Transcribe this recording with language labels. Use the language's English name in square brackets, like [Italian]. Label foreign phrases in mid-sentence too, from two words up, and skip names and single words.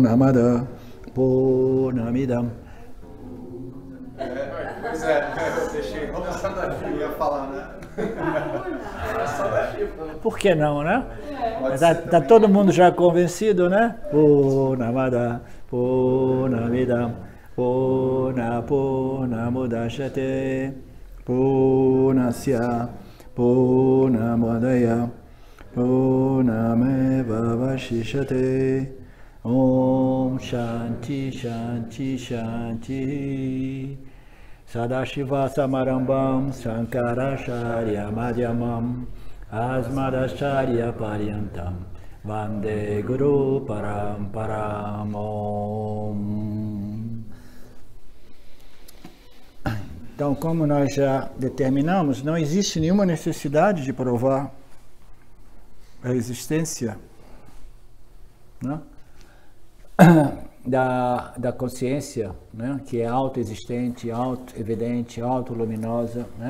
[Sanskrit] पूर्णमद पूर्णमिदम्. [Portuguese] Pois é, eu deixei eu ia falar, né? Por que não, né? Tá todo mundo já convencido, né? [Sanskrit] पूर्णमद पूर्णमिदम् पूर्णमुदच्यते पूर्णस्य पूर्णमदय पूर्णमेव वशिष्यते. ॐ शान्ति शान्ति शान्ति. सदाशिव समारम्बम् शङ्कराचार्य मध्यमम् अस्मदाचार्य पर्यन्तम् वन्दे गुरु परम्परम्. Om. [Portuguese] Então, como nós já determinamos, não existe nenhuma necessidade de provar a existência, né, da consciência, né, que é autoexistente, auto-evidente, auto-luminosa, né?